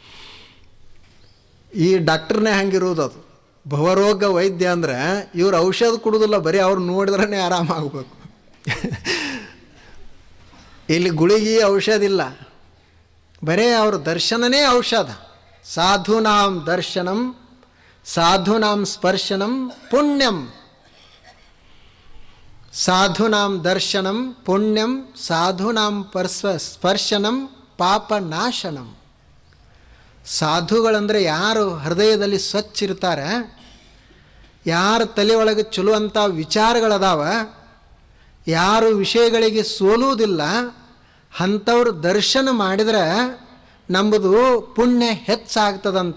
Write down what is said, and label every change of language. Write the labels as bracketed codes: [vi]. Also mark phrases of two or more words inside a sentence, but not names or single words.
[kn] ಈ ಡಾಕ್ಟ್ರನ್ನೇ ಹಂಗಿರುವುದು, ಅದು ಭವರೋಗ ವೈದ್ಯ ಅಂದರೆ ಇವ್ರು ಔಷಧ ಕೊಡೋದಿಲ್ಲ, ಬರೀ ಅವ್ರು ನೋಡಿದ್ರೇ ಆರಾಮಾಗಬೇಕು. ಇಲ್ಲಿ ಗುಳಿಗೆ ಔಷಧ ಇಲ್ಲ, ಬರೀ ಅವ್ರ ದರ್ಶನನೇ ಔಷಧ. [sa] ಸಾಧೂನಾಂ ದರ್ಶನಂ ಸಾಧೂನಾಂ ಸ್ಪರ್ಶನಂ ಪುಣ್ಯಂ, ಸಾಧೂನಾಂ ದರ್ಶನಂ ಪುಣ್ಯಂ ಸಾಧೂನಾಂ ಸ್ಪರ್ಶನಂ ಪಾಪ ನಾಶನಂ. [kn] ಸಾಧುಗಳಂದರೆ ಯಾರು ಹೃದಯದಲ್ಲಿ ಸ್ವಚ್ಛ ಇರ್ತಾರೆ, ಯಾರ ತಲೆ ಒಳಗೆ ಚಲೋ ಅಂಥ ವಿಚಾರಗಳದಾವ, ಯಾರು ವಿಷಯಗಳಿಗೆ ಸೋಲುವುದಿಲ್ಲ, ಅಂಥವ್ರು ದರ್ಶನ ಮಾಡಿದ್ರೆ ನಂಬುದು ಪುಣ್ಯ ಹೆಚ್ಚಾಗ್ತದಂತ.